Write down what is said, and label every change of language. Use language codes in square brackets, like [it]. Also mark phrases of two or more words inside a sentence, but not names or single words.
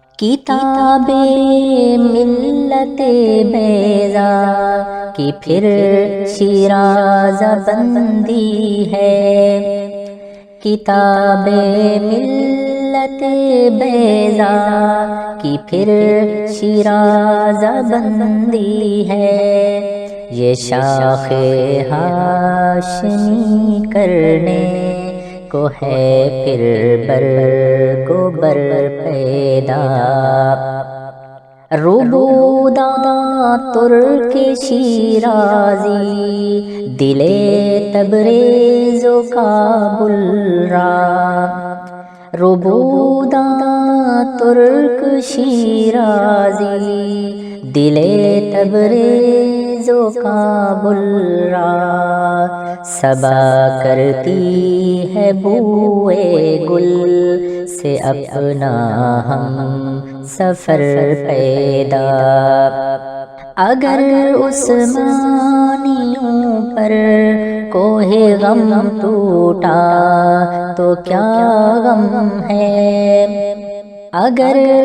[ur] کتاب ملت بیضا کی پھر شیراز بندی ہے، کتاب ملت بیضا کی پھر شیراز بندی ہے، یہ شاخ ہاشمی کرنے کو ہے پھر برگ و بر پیدا، [fa] ربودا ترک شیرازی دل تبریز و کابل را، ربودا ترک شیرازی دل تبریز و کابل را، [ur] صبا کرتی ہے بوئے گل سے اپنا ہم سفر پیدا، اگر عثمانیوں پر کوہ غم ٹوٹا تو کیا غم ہے، اگر